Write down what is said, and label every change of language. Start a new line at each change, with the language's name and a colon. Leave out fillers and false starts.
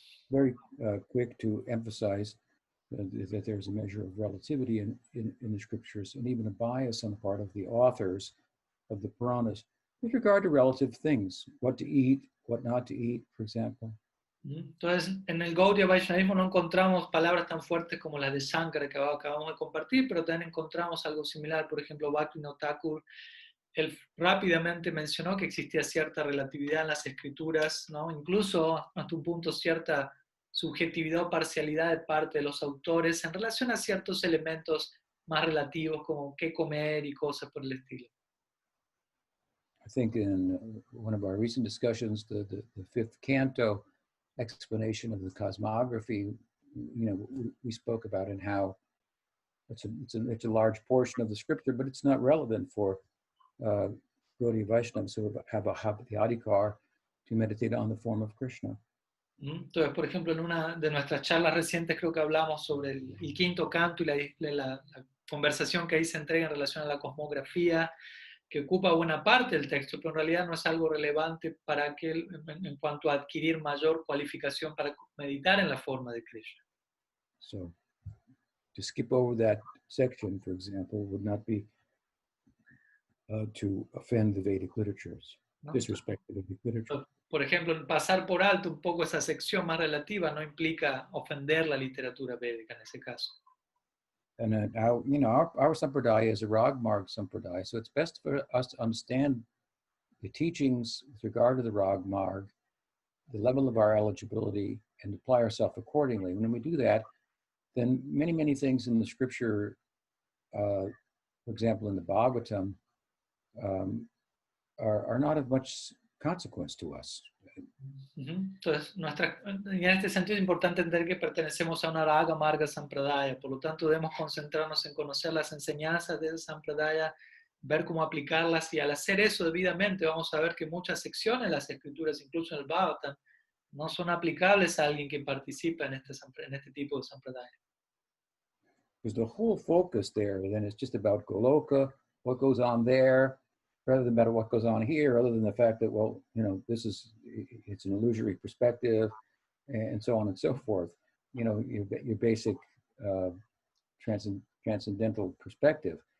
English: very quick to emphasize that there's a measure of relativity in the scriptures, and even a bias on the part of the authors of the Puranas with regard to relative things, what to eat, what not to eat, for example.
Spanish: Entonces, en el Gaudiya Vaishnavismo no encontramos palabras tan fuertes como las de Shankara que acabamos de compartir, pero también encontramos algo similar. Por ejemplo, Bhaktivinoda Thakur, él rápidamente mencionó que existía cierta relatividad en las escrituras, ¿no? Incluso hasta un punto cierta subjetividad o parcialidad de parte de los autores en relación a ciertos elementos más relativos como qué comer y cosas por el estilo.
English: I think in one of our recent discussions, the fifth canto explanation of the cosmography, we spoke about and how it's a large portion of the scripture, but it's not relevant for Gaudiya Vaishnavas who have the adhikar to meditate on the form of Krishna.
Spanish: Entonces, por ejemplo, en una de nuestras charlas recientes creo que hablamos sobre el quinto canto y la conversación que ahí se entrega en relación a la cosmografía, que ocupa buena parte del texto, pero en realidad no es algo relevante para aquel en cuanto a adquirir mayor cualificación para meditar en la forma de Krishna.
English: So, to skip over that section, for example, would not be to offend the Vedic literatures,
Spanish: ¿No?
English: disrespect the Vedic literature.
Spanish: Por ejemplo, pasar por alto un poco esa sección más relativa no implica ofender la literatura védica en ese caso.
English: And our sampradaya is a ragmarg sampradaya, so it's best for us to understand the teachings with regard to the ragmarg, the level of our eligibility, and apply ourselves accordingly. When we do that, then many things in the scripture, for example, in the Bhagavatam, are not of much consequence to us.
Spanish: Entonces, en este sentido es importante entender que pertenecemos a una raga marga sampradaya, por lo tanto debemos concentrarnos en conocer las enseñanzas de esa sampradaya, ver cómo aplicarlas, y al hacer eso debidamente vamos a ver que muchas secciones de las escrituras, incluso en el Bhagavatam, no son aplicables a alguien que participa en este tipo de sampradaya.
English: Because the whole focus there then is just about Goloka, what goes on there, rather than about what goes on here, other than the fact that, well, it's an illusory perspective, and so on and so forth. Your basic transcendental perspective.